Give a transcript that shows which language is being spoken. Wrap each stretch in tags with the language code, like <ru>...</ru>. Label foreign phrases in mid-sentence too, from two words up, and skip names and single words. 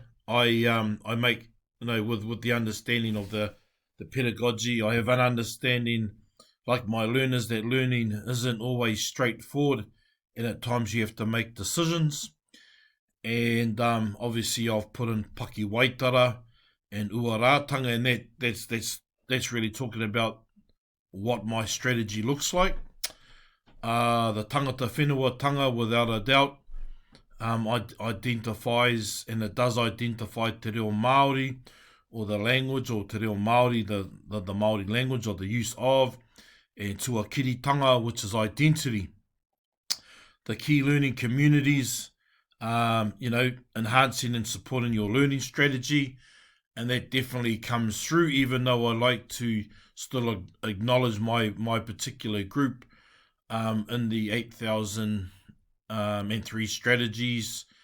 <en>I make, with the understanding of the pedagogy, I have an understanding, like my learners, that learning isn't always straightforward, and at times you have to make decisions. And obviously I've put in paki waitara and uarātanga, and that's really talking about what my strategy looks like. The</en> <mi>tangata whenua</mi> <en>without a doubt, identifies, and it does identify</en> <mi>te reo Māori,</mi> <en>or the language, or</en> <mi>te reo Māori,</mi> <en>the Māori language, or the use of, and tuakiritanga, which is identity. The key learning communities, enhancing and supporting your learning strategy, and that definitely comes through, even though I like to still acknowledge my particular group in the 8003 strategies.</en>